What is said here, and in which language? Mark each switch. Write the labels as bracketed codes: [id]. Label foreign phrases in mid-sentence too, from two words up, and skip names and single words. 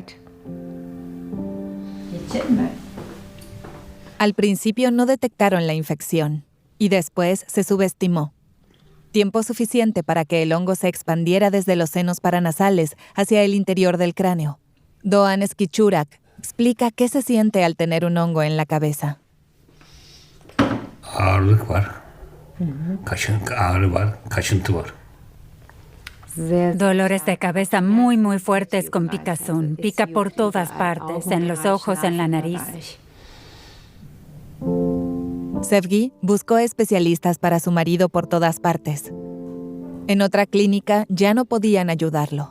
[es] Al principio no detectaron la infección y después se subestimó. Tiempo suficiente para que el hongo se expandiera desde los senos paranasales hacia el interior del cráneo. Doğan Eskişuak explica qué se siente al tener un hongo en la cabeza. [tr] Ağırlık var. Ağrı var, kaşıntı var. [es] Dolores de cabeza muy fuertes con picazón. Pica por todas partes, en los ojos, en la nariz. Sevgi buscó especialistas para su marido por todas partes. En otra clínica ya no podían ayudarlo.